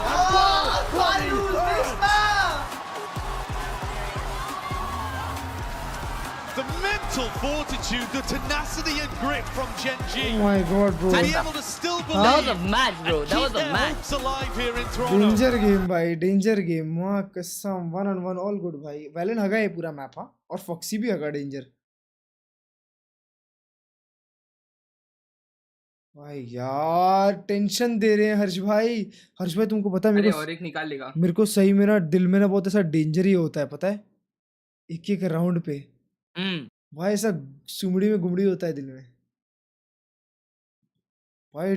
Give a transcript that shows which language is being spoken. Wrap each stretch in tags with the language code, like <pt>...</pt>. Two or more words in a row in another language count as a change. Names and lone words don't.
<en>The mental fortitude, the tenacity and grit from GENG. Oh my god, bro. To be able to still believe. That was a match, bro. That was a match. Hopes alive here in Toronto. danger game</en> <hi>भाई,</hi> <en>danger game.</en> <hi>मां कसम,</hi> <en>1-on-1 all good भाई.</en> <hi>वैलेंट हगा है पूरा मैप. हां, और फॉक्सी भी हगा डेंजर. भाई यार टेंशन दे रहे हैं हर्ष भाई. हर्ष भाई तुमको पता है मेरे को सही मेरा दिल में ना बहुत ऐसा डेंजर ही होता है, पता है, एक एक राउंड पे भाई ऐसा सुमड़ी में गुमड़ी होता है दिल में भाई.</hi>